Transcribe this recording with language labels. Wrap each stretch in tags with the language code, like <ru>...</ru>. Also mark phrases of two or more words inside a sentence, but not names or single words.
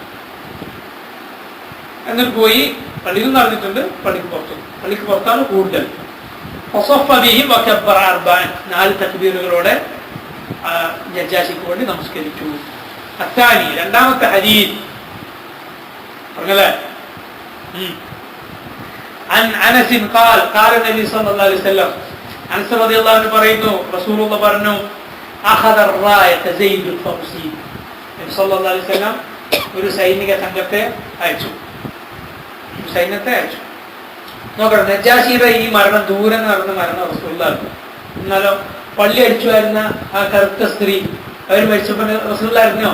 <ml>എന്നിട്ട് പോയി പള്ളിയിൽ നിന്ന് നടന്നിട്ടുണ്ട്, പള്ളിക്ക് പുറത്താണ് കൂടുതൽ. 4 തക്ബീറുകളോടെ നജാശിക്ക് വേണ്ടി നമസ്കരിച്ചു. അത്താനി രണ്ടാമത്തെ ഹദീസ് പറഞ്ഞല്ലേ,</ml> <ar>عن أنس قال قال النبي صلى الله عليه وسلم أنس رضي الله عنه</ar> <ml>പറയുന്നു റസൂലുള്ളാഹി പറഞ്ഞു</ml> <ar>أخذ الراية زيد فأصيب.</ar> <ml>നബി സല്ലല്ലാഹു അലൈഹി വസല്ലം ഒരു സൈനിക സംഘത്തെ അയച്ചു. നോക്കണം, നജാശിയുടെ ഈ മരണം ദൂരെ നടന്ന മരണം റസൂലുള്ളാഹി. എന്നാലോ പള്ളി അടിച്ചു വരുന്ന ആ കറുത്ത സ്ത്രീ അവർ മരിച്ചപ്പോൾ റസൂലുള്ളാഹി അറിഞ്ഞോ?</ml>